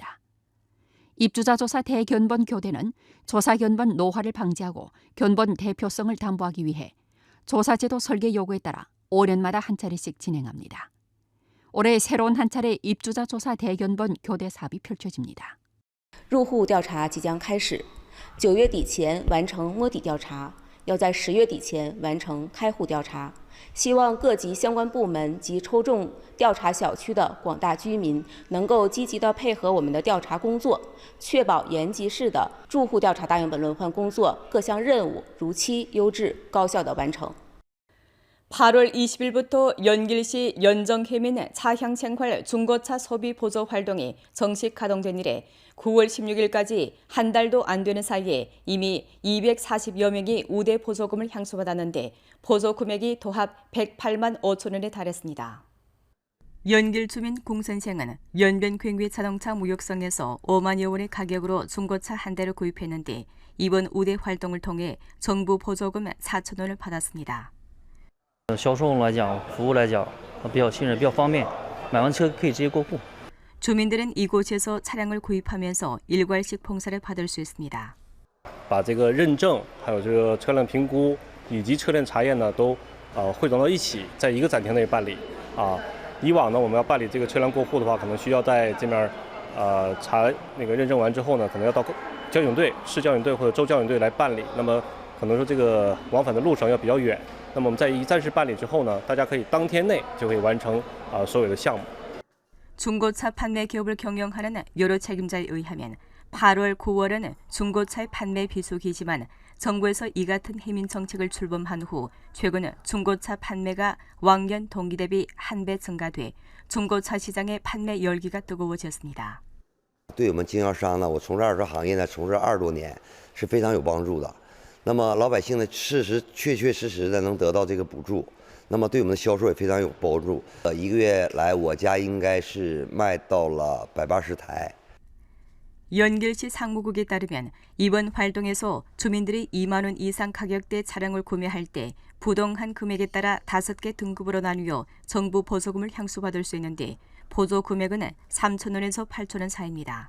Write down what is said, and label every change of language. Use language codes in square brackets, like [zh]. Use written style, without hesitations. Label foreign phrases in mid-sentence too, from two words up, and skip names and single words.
[ko] 입주자 조사 대견본 교대는 조사 견본 노화를 방지하고 견본 대표성을 담보하기 위해 조사제도 설계 요구에 따라 5년마다 한 차례씩 진행합니다. 올해 새로운 한 차례 입주자 조사 대견본 교대 사업이 펼쳐집니다. [zh] 入户调查即将开始，9月底前完成摸底调查，要在10月底前完成开户调查。希望各级相关部门及抽中调查小区的广大居民能够积极地配合我们的调查工作，确保延吉市的住户调查大样本轮换工作各项任务如期、优质、高效地完成。 [ko] 8월 20일부터 연길시 연정해민 차향생활 중고차 소비 보조 활동이 정식 가동된 이래 9월 16일까지 한 달도 안 되는 사이에 이미 240여 명이 우대 보조금을 향수받았는데 보조 금액이 도합 108만 5천 원에 달했습니다. 연길 주민 공선생은 연변괭괴 자동차 무역성에서 5만여 원의 가격으로 중고차 한 대를 구입했는데 이번 우대 활동을 통해 정부 보조금 4천 원을 받았습니다. [zh] 销售来讲，服务来讲比较信任，比较方便，买完车可以直接过户。 [ko] 주민들은 이곳에서 차량을 구입하면서 일괄식 봉사를 받을 수 있습니다. [zh] 把这个认证，还有这个车辆评估以及车辆查验呢，都汇总到一起，在一个展厅内办理。以往呢，我们要办理这个车辆过户的话，可能需要在这面查那个认证完之后呢，可能要到交警队、市交警队或者州交警队来办理。那么可能说这个往返的路程要比较远。 那么我们在一站式办理之后呢，大家可以当天内就可以完成所有的项目。 [ko] 중고차 판매 기업을 경영하는 여러 책임자에 의하면 8월, 9월은 중고차의 판매 비수기지만 정부에서 이 같은 해민 정책을 출범한 후 최근 중고차 판매가 왕년 동기 대비 1배 증가돼 중고차 시장의 판매 열기가 뜨거워졌습니다. [zh] 对我们经销商呢，我从事二手行业呢，从事20多年，是非常有帮助的。那么老百姓呢，确实的能得到这个补助，那么对我们的销售也非常有帮助。1个月来，我家应该是卖到了180台。 [ko] 연길시 상무국에 따르면 이번 활동에서 주민들이 2만 원 이상 가격대 차량을 구매할 때 부동한 금액에 따라 5개 등급으로 나누어 정부 보조금을 향수받을 수 있는데 보조 금액은 3,000원에서 8,000원 사이입니다.